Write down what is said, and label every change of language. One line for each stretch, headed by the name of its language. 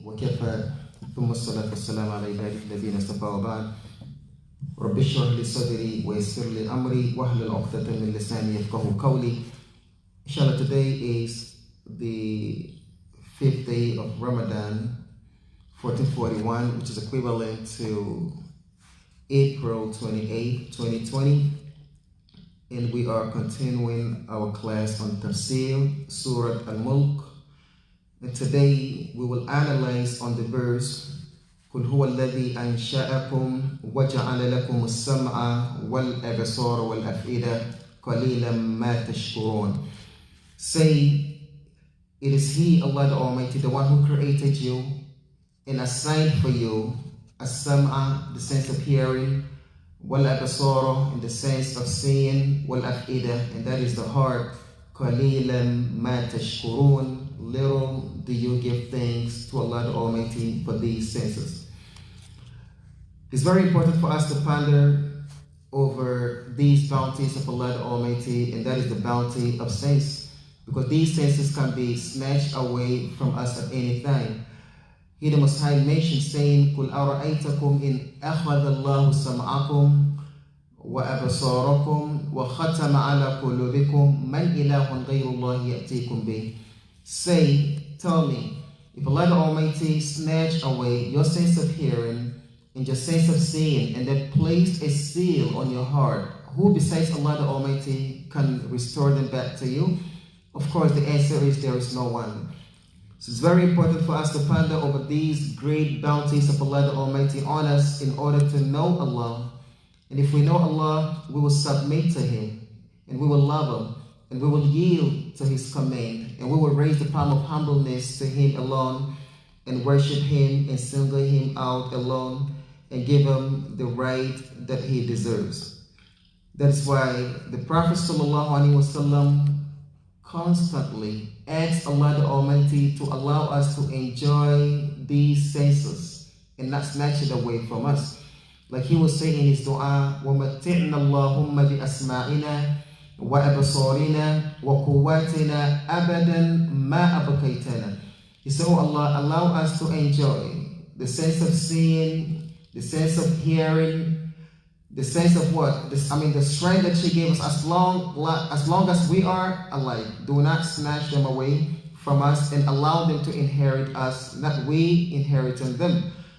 Arabic: وكفى ثم الصلاة والسلام على عباده الذين اصطفى وبعد رب اشرح لي صدري ويسر لي أمري واحلل عقدة من لساني يفقهوا قولي.
English: Inshallah, today is the 5th day of Ramadan 1441, which is equivalent to April 28, 2020, and we are continuing our class on Tafsir, Surah Mulk. And today we will analyze on the verse
Arabic: قل هو الذي أنشأكم وجعل لكم السمع والأبصار والأفئدة قليلا ما تشكرون.
English: Say, it is He, Allah the Almighty, the one who created you and assigned for you as-sam'a, the sense of hearing, wal-abasara, in the sense of seeing, wal-af'ida, and that is the heart.
Arabic: قَلِيلًا مَا تَشْكُرُونَ,
English: little do you give thanks to Allah the Almighty for these senses. It's very important for us to ponder over these bounties of Allah the Almighty, and that is the bounty of sense, because these senses can be snatched away from us at any time. He, the Most High, mentioned saying,
Arabic: قُلْ أَرَأَيْتَكُمْ إِنْ أَخَذَ اللَّهُ سَمْعَكُمْ وَأَبْصَارَكُمْ وَخَتَمَ عَلَى قُلُوبِكُمْ مَنْ إِلَهٌ غَيْرُ اللَّهِ يَأْتِيكُمْ بِهِ.
English: Say, tell me, if Allah the Almighty snatched away your sense of hearing and your sense of seeing and then placed a seal on your heart, who besides Allah the Almighty can restore them back to you? Of course, the answer is there is no one. So it's very important for us to ponder over these great bounties of Allah the Almighty on us in order to know Allah. And if we know Allah, we will submit to Him, and we will love Him, and we will yield to His command, and we will raise the palm of humbleness to Him alone, and worship Him and single Him out alone, and give Him the right that He deserves. That's why the Prophet ﷺ constantly asks Allah the Almighty to allow us to enjoy these senses and not snatch it away from us. Like he was saying in his dua,
Arabic: وَمَتِّعْنَا اللَّهُمَّ بِأَسْمَاعِنَا وَأَبْصَارِنَا وَقُوَّاتِنَا أَبَدًا مَا أَبْقَيْتَنَا.
English: He said, oh Allah, allow us to enjoy the sense of seeing, the sense of hearing, the sense of what? The strength that she gave us as long as we are alive. Do not snatch them away from us and allow them to inherit us, not we inheriting them.